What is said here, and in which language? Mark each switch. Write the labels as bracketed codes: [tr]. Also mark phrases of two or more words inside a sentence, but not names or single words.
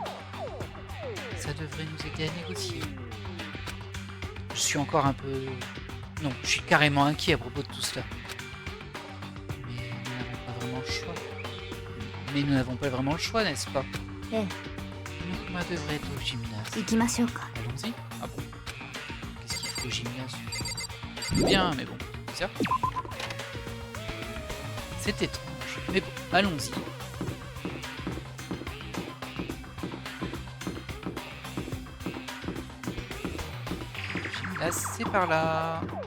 [fr] Ça devrait nous aider à négocier. Je suis encore un peu... Non, je suis carrément inquiet à propos de tout cela. Mais nous n'avons pas vraiment le choix. Mais nous n'avons pas vraiment le choix, n'est-ce pas? [ja] ええ、 [fr] Monokuma devrait être au gymnase. [ja] 行きましょうか。 [fr] Allons-y. Ah bon? Qu'est-ce qu'il faut au gymnase? Bien, mais bon, bizarre. C'est étrange. Mais bon, allons-y. Le gymnase, c'est par là.